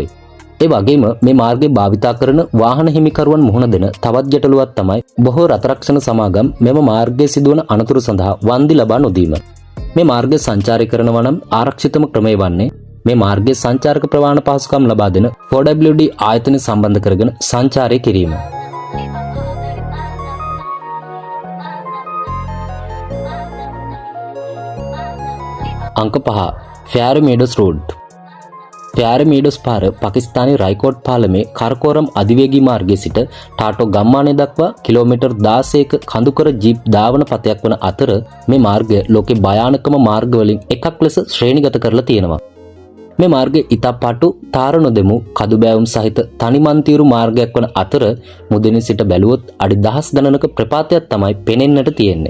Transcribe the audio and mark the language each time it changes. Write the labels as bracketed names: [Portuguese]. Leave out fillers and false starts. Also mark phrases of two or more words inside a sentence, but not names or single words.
[Sinhala] ඒ වගේම මේ මාර්ගය භාවිතා කරන වාහන හිමිකරුවන් මුහුණ දෙන තවත් ගැටලුවක් තමයි බොහෝ රථරක්ෂණ සමාගම් මෙම මාර්ගයේ සිදුවන අනතුරු සඳහා වන්දි ලබා නොදීම. මේ මාර්ගය සංචාරය කරනවා නම් ආරක්ෂිතම ක්‍රමය වන්නේ මේ මාර්ගයේ සංචාරක ප්‍රවාහන පහසුකම් ලබා දෙන 4WD ආයතන සම්බන්ධ කරගෙන සංචාරය කිරීම. अंक 5 फ़्यार मीडोस रोड फ़्यार मीडोस පාර පාකිස්තානයේ රයිකෝට් පාලමේ කරකෝරම් අධිවේගී මාර්ගයේ සිට ටාටෝ ගම්මානය දක්වා කිලෝමීටර් 16ක කඳුකර ජීප් ධාවන පතයක් වන අතර මේ මාර්ගය ලෝකේ භයානකම මාර්ග වලින් එකක් ලෙස ශ්‍රේණිගත කරලා තියෙනවා. මේ මාර්ගය ඉතා පටු තාර නොදෙමු කදු බෑවුම් සහිත තනිමන්තිරු මාර්ගයක් වන අතර මුදිනේ සිට බැලුවොත් අඩි දහස් ගණනක ප්‍රපාතයක් තමයි පෙනෙන්නට තියෙන්නේ.